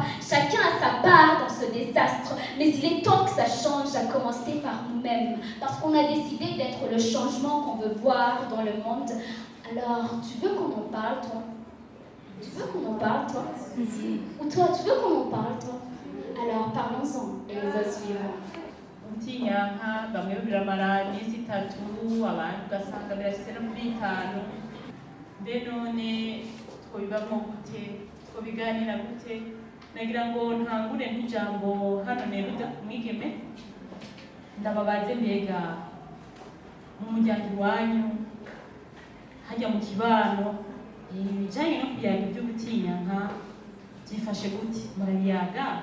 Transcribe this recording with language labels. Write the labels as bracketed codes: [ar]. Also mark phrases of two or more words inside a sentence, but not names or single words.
[fr] Chacun a sa part dans ce désastre. Mais il est temps que ça change, à commencer par nous-mêmes. Parce qu'on a décidé d'être le changement qu'on veut voir dans le monde. Alors, tu veux qu'on en parle, toi? Tu veux qu'on en parle, toi? Ou toi, tu veux qu'on en parle, toi? Alors, parlons-en. Et les autres suivants. [rn] Nka bamwe biramara iminsi 3 abandi ugasanga birashyize no kuri 5 mbe none twobibamo gute twobiganira gute nagira ngo ntangure nk'ijambo hano Neruda Mwigeme ndababaze mbega mu muryango iwanyu hajya mu kibano ibijyanye no kuyaga ibyo gutinyanka byifashe gute murabiyaga